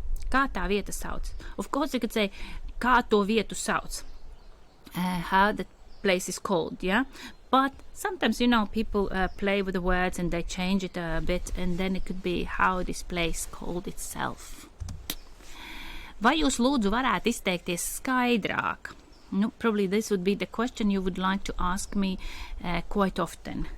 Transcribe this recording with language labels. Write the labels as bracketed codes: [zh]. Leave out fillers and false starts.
[lv] Kā tā vieta sauc? [en] Of course you could say, [lv] kā to vietu sauc? [en] How the place is called, yeah? But sometimes, you know, people play with the words and they change it a bit, and then it could be how this place called itself. [lv] Vai jūs lūdzu varētu izteikties skaidrāk? [en] No, probably this would be the question you would like to ask me quite often.